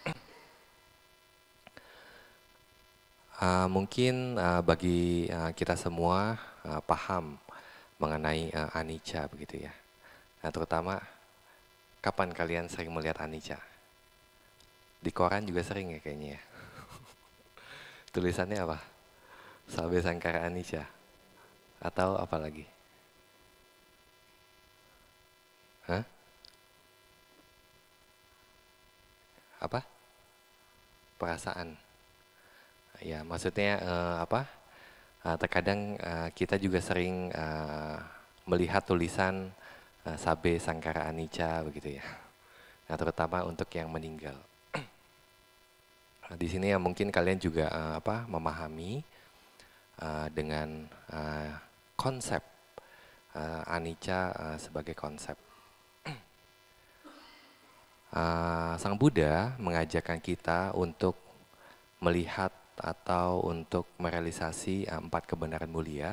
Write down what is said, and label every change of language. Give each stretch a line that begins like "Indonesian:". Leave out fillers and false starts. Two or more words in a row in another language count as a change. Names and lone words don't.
Indonesian: Mungkin bagi kita semua paham mengenai anicca begitu ya. Nah, terutama kapan kalian sering melihat anicca? Di koran juga sering ya kayaknya ya. Tulisannya apa?
Pali: Sabbe sangkara anicca.
Indonesian: Atau apa lagi? Hah? Apa? Perasaan. Ya, maksudnya apa? Terkadang kita juga sering melihat tulisan
Pali: sabbe sangkara anicca
Indonesian: begitu ya. Nah, terutama untuk yang meninggal. Di sini ya mungkin kalian juga memahami dengan konsep anicca sebagai konsep. Sang Buddha mengajarkan kita untuk melihat atau untuk merealisasi 4 kebenaran mulia.